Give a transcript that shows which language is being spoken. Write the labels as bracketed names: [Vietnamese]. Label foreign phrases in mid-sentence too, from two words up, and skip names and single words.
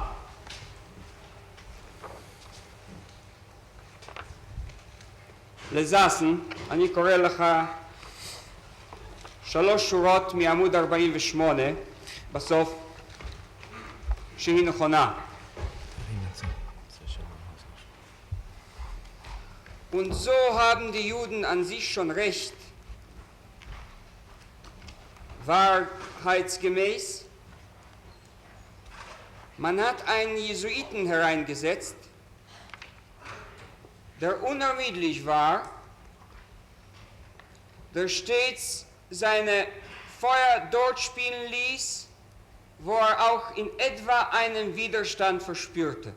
[Hebrew] לזסן, אני קורא לך 3 שורות מעמוד 48 בסוף, שהיא נכונה. [German] Und so haben die Juden an sich schon recht, wahrheitsgemäß. Man hat einen Jesuiten hereingesetzt, der unermüdlich war, der stets seine Feuer dort spielen ließ, wo er auch in etwa einen Widerstand verspürte.